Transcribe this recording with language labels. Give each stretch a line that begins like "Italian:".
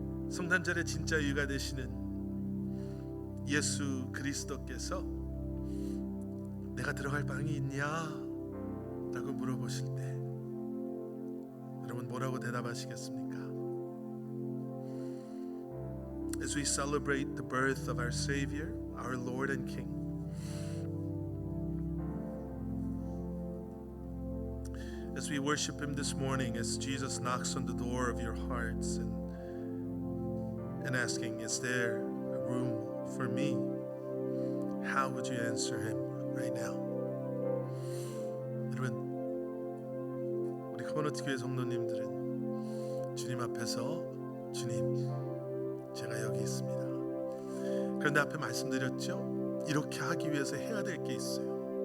Korean: 성탄절의 진짜 이유가 되시는 예수 그리스도께서 내가 들어갈 방이 있냐? 라고 물어보실 때 여러분 뭐라고 대답하시겠습니까?
English: As we celebrate the birth of our Savior, our Lord and King, as we worship Him this morning, as Jesus knocks on the door of your hearts and asking, is there a room for me? How would you answer Him right now?
Korean: 여러분, 우리 커버너티 교회 성도님들은 주님 앞에서 주님, 제가 여기 있습니다. 그런데 앞에 말씀드렸죠? 이렇게 하기 위해서 해야 될 게 있어요.